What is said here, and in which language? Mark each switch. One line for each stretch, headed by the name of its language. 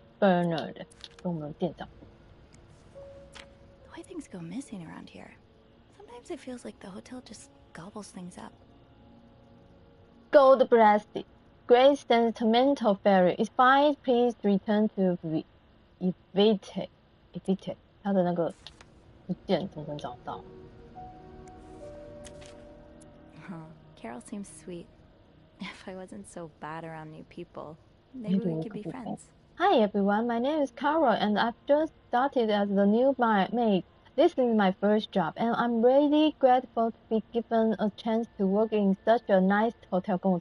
Chinese: Bernard. 跟我们店长。
English: The way things go missing around here. Sometimes it feels like the hotel just gobbles things up. God bless it. Great sentimental fairy. It's fine. Please return to Evite.
Chinese: 他的那个不见，总能找到。
English: Carol seems sweet. If I wasn't so bad around new people, maybe we could be friends. Hi everyone, my name is Carol and I've just started as the new maid. This is my first job and I'm really grateful to be given a chance to work in such a nice hotel.